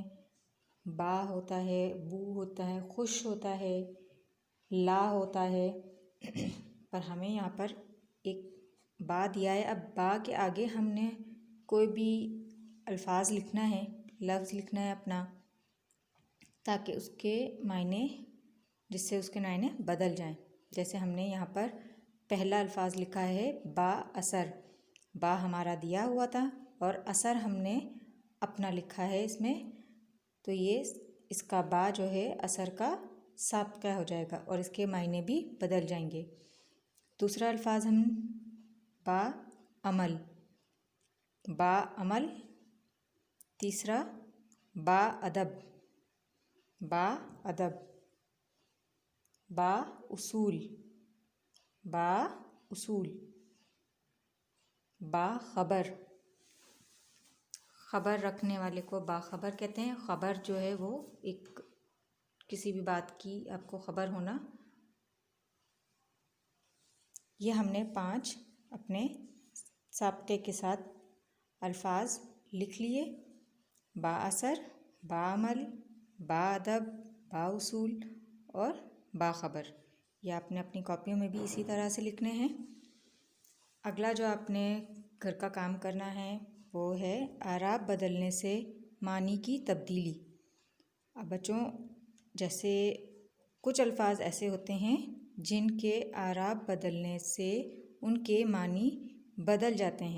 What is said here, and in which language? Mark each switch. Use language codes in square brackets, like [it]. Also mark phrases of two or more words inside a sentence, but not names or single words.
[ur] با ہوتا ہے، بو ہوتا ہے، خوش ہوتا ہے، لا ہوتا ہے، پر ہمیں یہاں پر ایک با دیا ہے۔ اب با کے آگے ہم نے کوئی بھی الفاظ لکھنا ہے، لفظ لکھنا ہے اپنا، تاکہ اس کے معنی، جس سے اس کے معنی بدل جائیں۔ جیسے ہم نے یہاں پر پہلا الفاظ لکھا ہے با اثر۔ با ہمارا دیا ہوا تھا اور اثر ہم نے اپنا لکھا ہے اس میں، تو یہ اس کا با جو ہے اثر کا سابقہ ہو جائے گا اور اس کے معنی بھی بدل جائیں گے۔ دوسرا الفاظ ہم با عمل، با عمل۔ تیسرا با ادب، با ادب۔ با اصول، با اصول۔ با خبر، خبر رکھنے والے کو باخبر کہتے ہیں۔ خبر جو ہے وہ ایک کسی بھی بات کی آپ کو خبر ہونا۔ یہ ہم نے 5 اپنے سابقے کے ساتھ الفاظ لکھ لیے۔ با اثر، با عمل، با ادب، با اصول اور با خبر۔ یہ آپ نے اپنی کاپیوں میں بھی اسی طرح سے لکھنے ہیں۔ اگلا جو آپ نے گھر کا کام کرنا ہے وہ ہے اعراب بدلنے سے معنی کی تبدیلی۔ اب بچوں، جیسے کچھ الفاظ ایسے ہوتے ہیں جن کے اعراب بدلنے سے ان کے معنی بدل جاتے ہیں۔